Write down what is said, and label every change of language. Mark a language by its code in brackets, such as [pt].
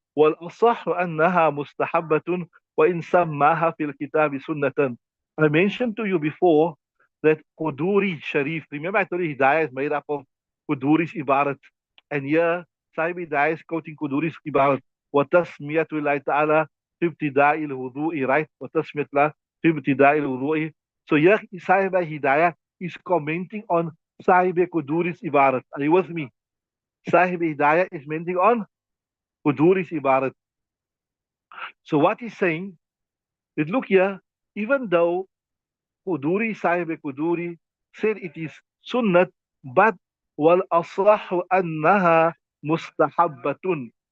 [ar] والأصح أنها مستحبة وإن سماها في الكتاب سنة. [en] I mentioned to you before that Quduri Sharif, remember I told you Hidaayah is made up of Quduri's Ibarat. And here, Sahib Hidaayah is quoting Quduri's Ibarat. [ar] وَتَسْمِيَةُ اللَّهِ تَعَالَى فِي ابْتِدَاءِ الْوُضُوءِ, right? وَتَسْمِيَةُ اللَّهِ فِي ابْتِدَاءِ الْوُضُوءِ. [en] So here, Sahib Hidaayah is commenting on Sahib Quduri's Ibarat. Are you with me? Sahib Hidaayah is commenting on Quduri's Ibarat. So what he's saying is, look here, even though Quduri, Sahib Quduri said it is sunnat, but [ar] wal aslahu annaha mustahabbatun.